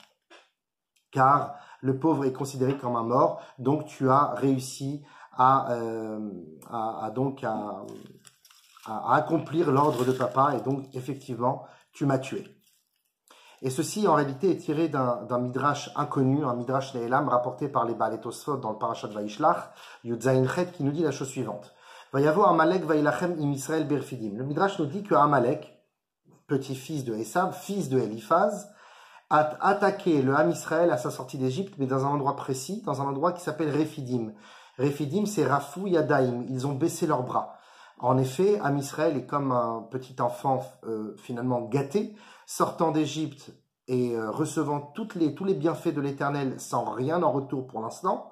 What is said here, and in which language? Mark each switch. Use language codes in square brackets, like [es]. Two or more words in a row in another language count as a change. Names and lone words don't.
[fr] Car le pauvre est considéré comme un mort, donc tu as réussi à accomplir l'ordre de papa, et donc effectivement tu m'as tué. Et ceci en réalité est tiré d'un midrash inconnu, un midrash Ne'elam rapporté par les Baalei Tosfot dans le parashat Vaishlach, Yud Zayin Chet, qui nous dit la chose suivante. [he] ויבא עמלק וילחם עם ישראל ברפידים. [fr] Le midrash nous dit que Amalek, petit-fils de Esav, fils de Eliphaz, a attaqué le Ham Israël à sa sortie d'Égypte, mais dans un endroit précis, dans un endroit qui s'appelle Refidim. Refidim, c'est [he] רפו ידיים, [fr] ils ont baissé leurs bras. En effet, Ham Israël est comme un petit enfant finalement gâté, sortant d'Égypte et recevant tous les bienfaits de l'Éternel sans rien en retour pour l'instant.